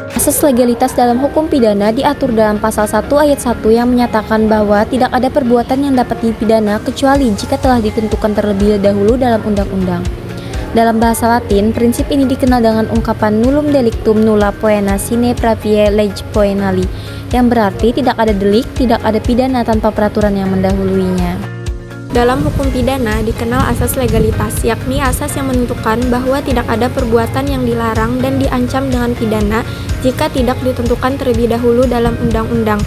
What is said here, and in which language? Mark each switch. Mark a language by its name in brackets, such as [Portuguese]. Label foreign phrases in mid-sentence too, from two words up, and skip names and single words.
[Indonesian] Asas legalitas dalam hukum pidana diatur dalam pasal 1 ayat 1 yang menyatakan bahwa tidak ada perbuatan yang dapat dipidana kecuali jika telah ditentukan terlebih dahulu dalam undang-undang. Dalam bahasa Latin, prinsip ini dikenal dengan ungkapan [Latin] nullum delictum nulla poena sine praevia lege poenali, [Indonesian] yang berarti tidak ada delik, tidak ada pidana tanpa peraturan yang mendahuluinya. Dalam hukum pidana dikenal asas legalitas, yakni asas yang menentukan bahwa tidak ada perbuatan yang dilarang dan diancam dengan pidana jika tidak ditentukan terlebih dahulu dalam undang-undang.